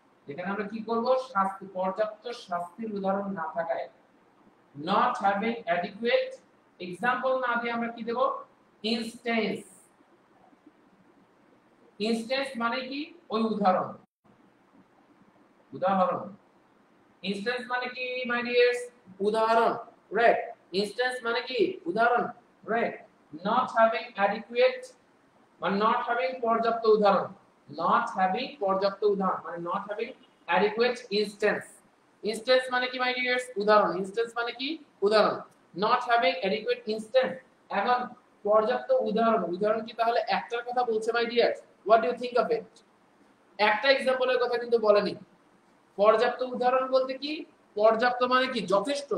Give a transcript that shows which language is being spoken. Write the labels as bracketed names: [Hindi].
[Bangla] এখানে আমরা কি করব, শাস্তি, পর্যাপ্ত শাস্তির উদাহরণ না থাকায়, [English] not having adequate example [Bangla] না দিয়ে আমরা কি দেব, ইনস্ট্যান্স। ইনস্ট্যান্স মানে কি, ওই উদাহরণ, উদাহরণ। ইনস্ট্যান্স মানে কি মাই ডিয়ার্স, উদাহরণ, রাইট। ইনস্ট্যান্স মানে কি, উদাহরণ, রাইট। [English] not having adequate মানে not having [Bangla] পর্যাপ্ত উদাহরণ, [English] not having পর্যাপ্ত উদাহরণ মানে not having adequate instance। [Bangla] Instance মানে কি মাই ডিয়ার্স, উদাহরণ। ইনস্ট্যান্স মানে কি, উদাহরণ। [English] not having adequate instance, [Bangla] এখন পর্যাপ্ত উদাহরণ, উদাহরণ কি তাহলে একটার কথা বলছে মাই dears? [English] what do you think of it? [Bangla] একটা एग्जांपलের কথা কিন্তু বলেনি। পর্যাপ্ত উদাহরণ বলতে কি, পর্যাপ্ত মানে কি, যথেষ্ট।